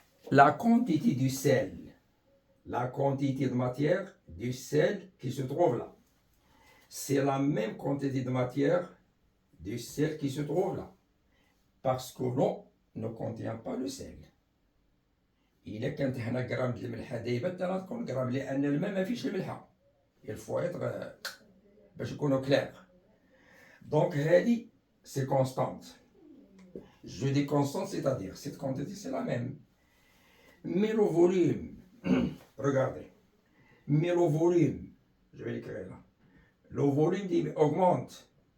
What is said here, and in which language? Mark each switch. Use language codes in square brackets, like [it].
[fr] La quantité du sel, la quantité de matière du sel qui se trouve là, c'est la même quantité de matière du sel qui se trouve là. Parce que l'eau ne contient pas le sel. [ar] إلا كانت هنا غرام ديال الملحة دايبة حتى تكون غرام لأن الماء ما فيش الملحة. [fr] Il faut être [ar] باش نكونوا كلير. [fr] Donc هذه c'est constante. Je dis constante, c'est-à-dire cette quantité c'est la même. Mais le volume, regardez, mais le volume, je vais l'écrire là, le volume augmente.